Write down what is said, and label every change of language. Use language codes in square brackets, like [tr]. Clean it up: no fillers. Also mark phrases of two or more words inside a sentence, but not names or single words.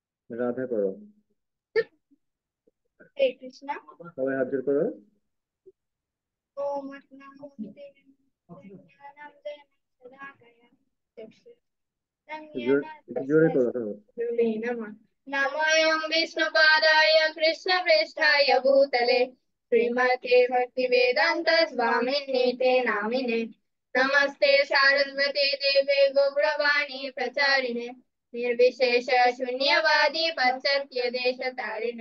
[bn] রাধা করো। হরে কৃষ্ণ। সবাই হাত জোড় করো। [sa] ওম নমস্তে জ্ঞানাঞ্জনা শলাকয়া চক্ষুরন্মিলিतं [bn] একটু [sa] येन [bn] জোরে [sa] तस्मै [bn] করো তো। [sa] श्रीगुरुवे नमः। नमोऽयं विष्णुपादाय कृष्णप्रेष्ठाय भूतले श्रीमते भक्तिवेदान्त स्वामिनीते नामिने। नमस्ते सारस्वते देवे गौरवाणी प्रचारिणे निर्विशेष शून्यवादी पाश्चात्य देशतारिणे।